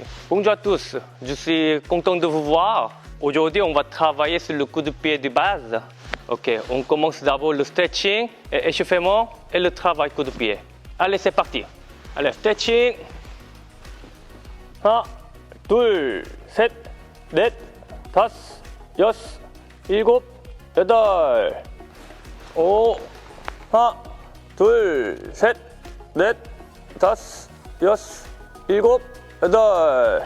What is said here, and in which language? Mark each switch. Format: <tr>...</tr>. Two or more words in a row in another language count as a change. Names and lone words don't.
<fr>Bonjour à tous, je suis content de vous voir. Aujourd'hui, on va travailler sur le coup de pied de base. Ok, on commence d'abord le stretching et échauffement et le travail coup de pied. Allez, c'est parti. Allez, stretching.</fr> <ko>하나, 둘, 셋, 넷, 다섯, 여섯, 일곱, 여덟. 오, 하나, 둘, 셋, 넷, 다섯, 여섯, 일곱, 여덟.</ko>